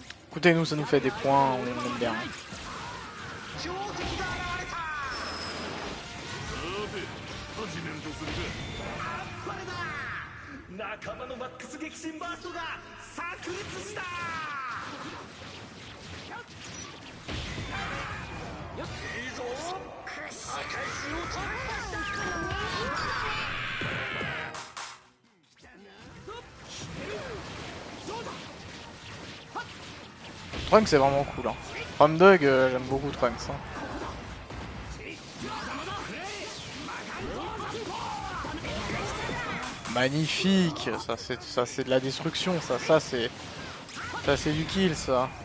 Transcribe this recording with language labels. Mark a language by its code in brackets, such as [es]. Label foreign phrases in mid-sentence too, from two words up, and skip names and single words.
[fr] Écoutez, nous, ça nous fait des points, on aime bien. [ja] 仲間のマックス激震バーストが炸裂した。いいぞ。破壊しようと。 [fr] Trunks c'est vraiment cool. Hein. Ramdog, j'aime beaucoup Trunks. Hein. Magnifique, ça c'est de la destruction, ça c'est du kill ça.